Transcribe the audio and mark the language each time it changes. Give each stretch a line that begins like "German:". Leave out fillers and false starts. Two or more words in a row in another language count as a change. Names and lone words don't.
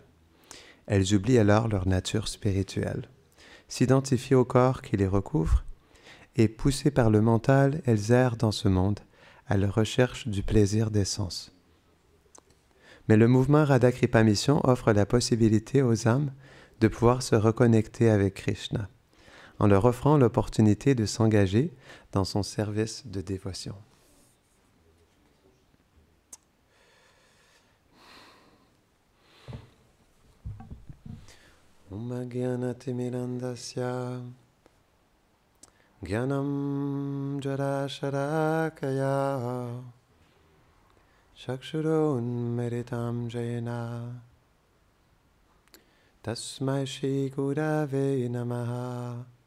French: Elles oublient alors leur nature spirituelle, s'identifient au corps qui les recouvre, et poussées par le mental, elles errent dans ce monde à la recherche du plaisir des sens. Mais le mouvement Radha Kripa Mission offre la possibilité aux âmes de pouvoir se reconnecter avec Krishna, en leur offrant l'opportunité de s'engager dans son service de dévotion.
Sanskrit: ॐ ज्ञानतिमिरान्धस्य ज्ञानं जरशरकाय चक्षुरुन्मेरितं जयेन तस्मै श्री गुरवे नमः